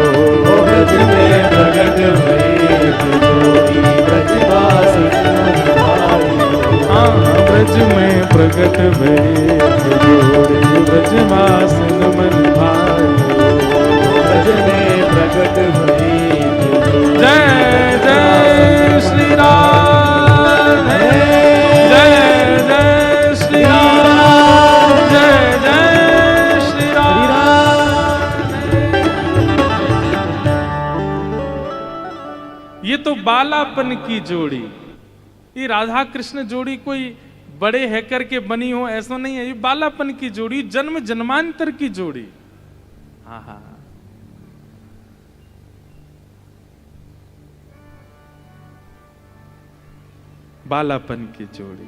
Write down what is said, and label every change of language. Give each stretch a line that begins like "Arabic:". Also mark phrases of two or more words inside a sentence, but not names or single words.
Braj: ब्रज में प्रकट भई एक जोड़ी ब्रजवासिन मन भाई। हाँ ब्रज में प्रकट भई एक जोड़ी ब्रजवासिन मन भाई हो। ब्रज में प्रकट भई एक जोड़ी।
Hindi: जय जय श्री राम जय जय श्री राम जय जय श्री राम। ये तो बालापन की जोड़ी, ये राधा कृष्ण जोड़ी कोई बड़े हैकर के बनी हो ऐसा नहीं है, ये बालापन की जोड़ी, जन्म जन्मांतर की जोड़ी।
Braj: हाँ हाँ बालापन की जोड़ी।